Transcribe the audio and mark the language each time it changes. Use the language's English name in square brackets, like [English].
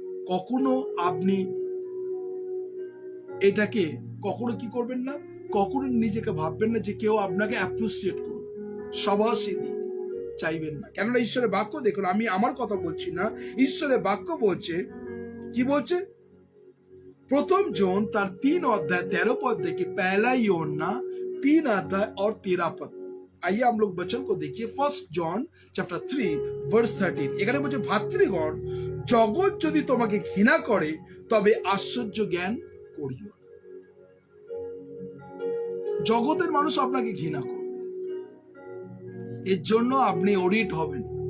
[Bangla] কখনো আপনি এটাকে কখনো কি করবেন না, কখনো নিজেকে ভাববেন না যে কেউ আপনাকে অ্যাপ্রিসিয়েট করবে, শাবাশি দিন, চাইবেন না। কেননা ঈশ্বরের বাক্য দেখুন, আমি আমার কথা বলছি না, ঈশ্বরের বাক্য বলছে, কি বলছে? [Hindi] प्रथम जोन तार 3 अध्याय 13 पद देखिए, पहला योना 3 अध्याय और 13 पद। आइए हम लोग वचन को देखिए। [English] First John chapter 3 verse 13। [Bangla] এখানে বলছে, ভাতৃগণ, জগৎ যদি তোমাকে ঘৃণা করে তবে আশ্চর্য জ্ঞান করিও না। জগতের মানুষ আপনাকে ঘৃণা করবে, এর জন্য আপনি অডিট হবেন।